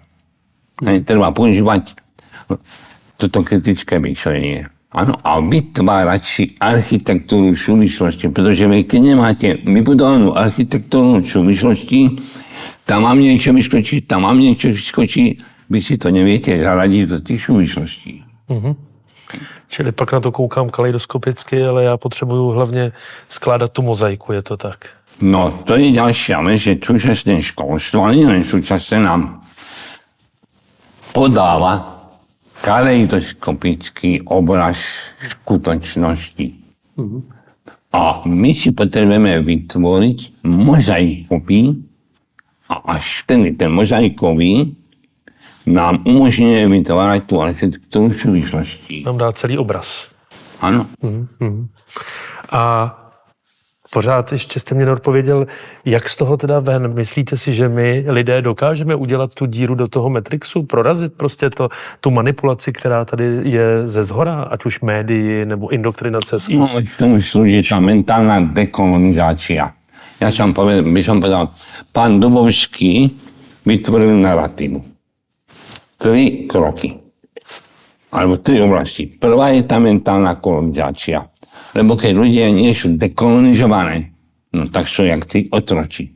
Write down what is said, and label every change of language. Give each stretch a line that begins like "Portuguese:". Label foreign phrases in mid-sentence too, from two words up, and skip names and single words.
Slovak: Treba používať toto kritické myslenie. Áno, a vytvárať si architektúru súvislosti, pretože vy, keď nemáte vybudovanú architektúru súvislosti, tam vám niečo vyskočí, tam vám niečo vyskočí, vy si to neviete zaradiť do tých súvislostí. Mm-hmm.
Czech: Čili pak na to koukám kaleidoskopicky, ale já potřebuju hlavně skládat tu mozaiku, je to tak? No,
Slovak: to je ďalšia vec, že súčasné školstvo, ale nie súčasné, nám podáva kaleidoskopický obraz skutočnosti. Mm-hmm. A my si potrebujeme vytvoriť mozaikový a až vtedy ten mozaikový nám umožňuje vytvárať tú architektúru súvislostí. Nám dá celý obraz.
Czech: Ano. Mm-hmm. A pořád ještě jste mě neodpověděl, jak z toho teda ven? Myslíte si, že my lidé dokážeme udělat tu díru do toho Matrixu, prorazit prostě tu manipulaci, která tady je ze zhora, ať už médii nebo indoktrinace z No,
Slovak: k tomu slúži tá mentálna dekolonizácia. Ja by som povedal, pán Dubovský vytvoril narratívu. 3 kroky. Alebo 3 oblasti. Prvá je tá mentálna kolonizácia. Lebo keď ľudia nie sú dekolonizované, no tak sú jak tí otroči.